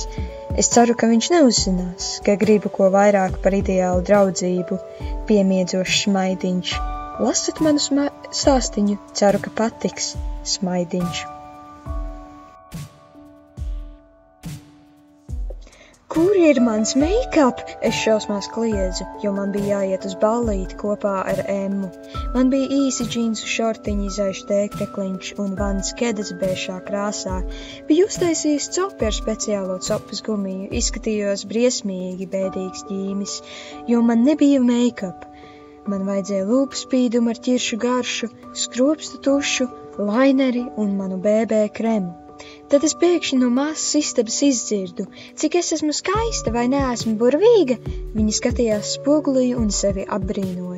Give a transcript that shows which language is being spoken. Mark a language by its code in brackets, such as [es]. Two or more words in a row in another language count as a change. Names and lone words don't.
[lv] Es ceru, ka viņš neuzzinās, ka gribu ko vairāk par ideālu draudzību, piemiedzošs smaidiņš. Lasat manu stāstiņu, ceru, ka patiks, smaidiņš. Kur ir mans make-up? Es šausmās kliedzu, jo man bija jāiet uz ballīti kopā ar Emmu. Man bija īsi džinsu šortiņi, zaļš tēkrekliņš un vans kedas bēšā krāsā. Biju uztaisījis copi ar speciālo copas gumiju, izskatījos briesmīgi bēdīgs ģīmis, jo man nebija make-up. Man vajadzēja lūpu spīdumu ar ķiršu garšu, skropstu tušu, laineri un manu BB kremu. Tad es pēkšņi no māsas istabas izdzirdu, cik es esmu skaista vai neesmu burvīga. Viņa skatījās spogulī un sevi apbrīnoja.